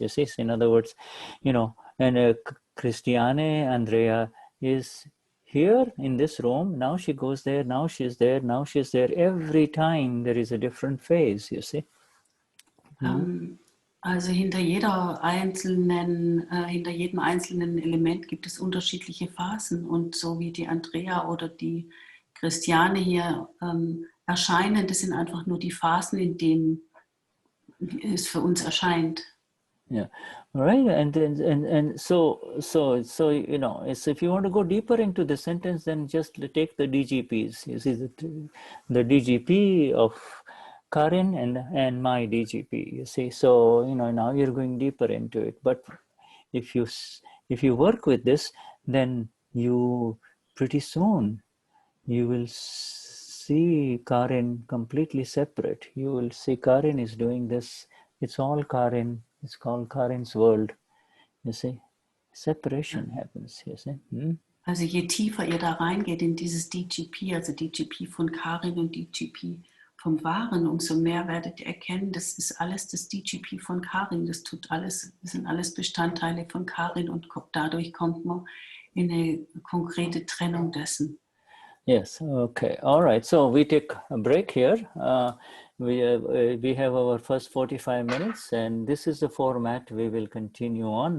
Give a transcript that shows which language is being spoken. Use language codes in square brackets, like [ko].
[en] You see, so in other words, and Christiane Andrea is here in this room, now she goes there, now she's there, now she's there. Every time there is a different phase, you see. [de] Also hinter jedem einzelnen Element gibt es unterschiedliche Phasen, und so wie die Andrea oder die Christiane hier erscheinen, das sind einfach nur die Phasen, in denen es für uns erscheint. [en] Yeah, right. And so it's, if you want to go deeper into the sentence, then just take the DGPs. You see the DGP of Karin and my DGP. You see, so now you're going deeper into it. But if you work with this, then you pretty soon you will see Karin completely separate. You will see Karin is doing this. It's all Karin. It's called Karin's world. You see, separation happens. You see. [de] Also je tiefer ihr da reingeht in dieses DGP, also DGP von Karin und DGP vom Wahren, umso mehr werdet ihr erkennen, das ist alles das DGP von Karin. Das sind alles Bestandteile von Karin, und dadurch kommt man in eine konkrete Trennung dessen. [en] Yes. Okay. All right. So we take a break here. We have our first 45 minutes, and this is the format we will continue on.